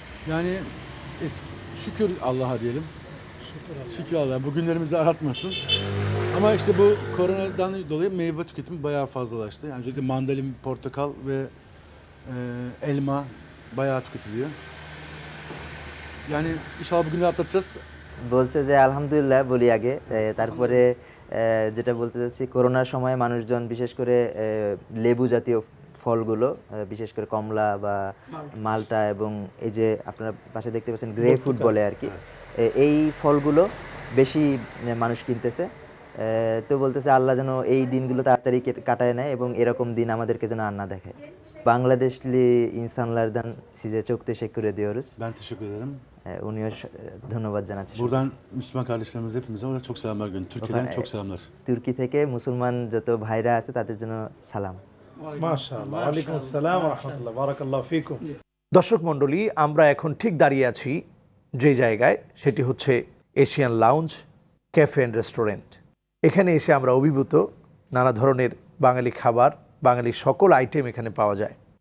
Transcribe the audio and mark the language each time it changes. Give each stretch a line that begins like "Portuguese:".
Turkish: yani şükür Allah'a diyelim. Şükür Allah'a. Bugünlerimizi aratmasın. Ama işte bu koronadan dolayı meyve tüketimi bayağı fazlalaştı. Yani özellikle mandalin, portakal ve elma bayağı tüketiliyor. Yani inşallah bugünleri atlatacağız.
Bangla: বলছে যে আলহামদুলিল্লাহ বলি আগে, তারপরে যেটা বলতে চাচ্ছি করোনার সময় মানুষজন বিশেষ করে লেবু জাতীয় ফলগুলো, বিশেষ করে কমলা বা মালটা এবং এই যে আপনারা পাশে দেখতে পাচ্ছেন গ্রে ফ্রুট বলে আর কি, এই ফলগুলো বেশি মানুষ কিনতেছে। তো বলতেছে আল্লাহ যেন এই দিনগুলো তাড়াতাড়ি কাটায় নেয় এবং এরকম দিন আমাদেরকে যেন আর না দেখায়।
Turkish: Bangladeşli insanlardan size çok teşekkür ediyoruz. Ben teşekkür ederim.
Bangla: উনিও ধন্যবাদ জানাচ্ছি।
Turkish: Buradan Müslüman kardeşlerimiz hepimize orada çok selamlar gönderiyorum. Türkiye'den çok selamlar.
Bangla: তুর্কি থেকে মুসলমান যত ভাইরা আছে তাদের জন্য সালাম। মাশাআল্লাহ, ওয়ালাইকুম আসসালাম ওয়া রাহমাতুল্লাহ, বারাকাল্লাহু ফিকুম। দর্শক মণ্ডলী, আমরা এখন ঠিক দাঁড়িয়ে আছি যে জায়গায়, সেটি হচ্ছে Asian lounge cafe and restaurant. এখানে এসে আমরা অভিভূত। নানা ধরনের বাঙালি খাবার, বাঙালি সকল আইটেম এখানে পাওয়া যায়।